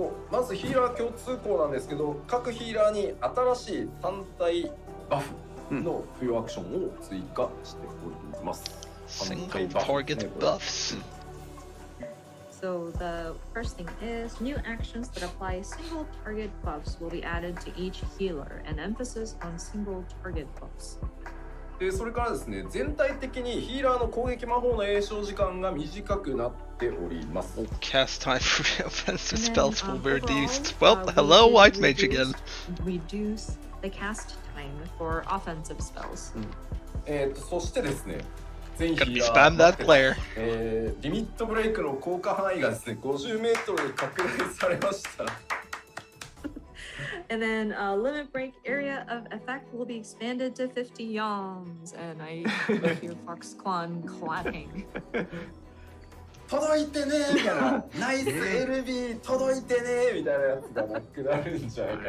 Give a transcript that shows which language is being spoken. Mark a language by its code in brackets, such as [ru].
[ja] まずヒーラー共通項なんですけど、各ヒーラーに新しい単体バフの付与アクションを追加しております。 [en] Single target buffs. So the first thing is new actions that apply single target buffs will be added to each healer, and emphasis on single target buffs. [ja] でそれからですね、全体的にヒーラーの攻撃魔法の詠唱時間が短くなっております。 [en] Cast time for offensive spells will be reduced. Well, hello, White Mage again. Reduce the cast time for offensive spells. [ja] そしてですね、全ヒ [en] Gotta [ja] ー [en] be [ja] ラ [en] spam that player. [ja] リミットブレイクの効果範囲がですね、50メートルに拡大されました。 [en] And then limit break area of effect will be expanded to 50 yalms. And I hear Foxclaw clapping. [ja] 届いてねみたいな、ナイス LB 届いてねみたいなやつがなくなるんじゃないかな。